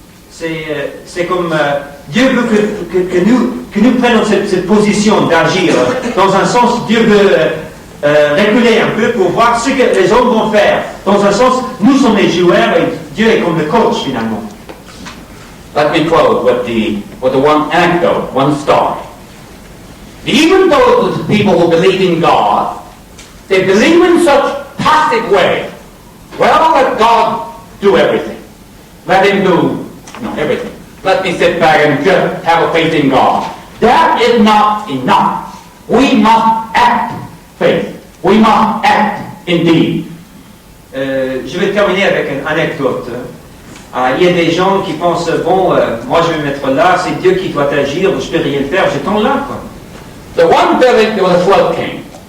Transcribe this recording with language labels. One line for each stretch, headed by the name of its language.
French: C'est comme Dieu veut que nous prenions cette position d'agir. Dans un sens, Dieu veut reculer un peu pour voir ce que les hommes vont faire. Dans un sens, nous sommes les joueurs et Dieu est comme le coach finalement.
English: Let me close with the one anecdote, one story. Even those people who believe in God, they believe in such passive way. Well, let God do everything. Let Him do everything. Let me sit back and just have a faith in God. That is not enough. We must act faith. We must act indeed.
French: Je vais terminer avec une anecdote. Il y a des gens qui pensent, bon, moi je vais me mettre là, c'est Dieu qui doit agir, je peux rien faire, je tombe là, quoi.
English: The one village, there was a flood came.